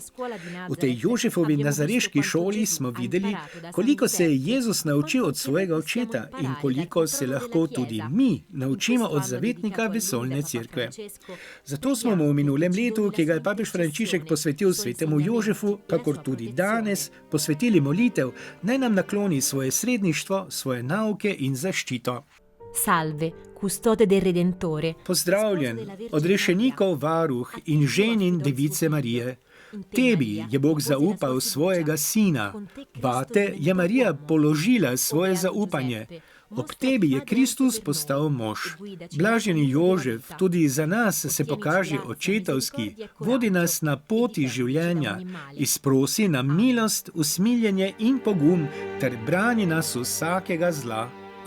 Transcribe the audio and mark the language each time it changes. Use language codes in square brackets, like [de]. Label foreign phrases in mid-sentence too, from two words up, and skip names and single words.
[sl] V tej Jožefovi nazareški šoli smo videli, koliko se je Jezus naučil od svojega očeta in koliko se lahko tudi mi naučimo od zavetnika vesoljne cerkve. Zato smo mu v minulem letu, ki ga je papež Frančišek posvetil svetemu Jožefu, kakor tudi danes, posvetili molitev, naj nam nakloni svoje sredništvo, svoje nauke in zaščito. [it] Salve, custode del Redentore. [sl] Pozdravljen, odrešenikov varuh in ženin device Marije. Tebi je Bog zaupal svojega sina, vate je Marija položila svoje zaupanje. Ob tebi je Kristus postal mož. Blaženi Jožef, tudi za nas se pokaže očetovski, vodi nas na poti življenja, izprosi nam milost, usmiljenje in pogum ter brani nas vsakega zla.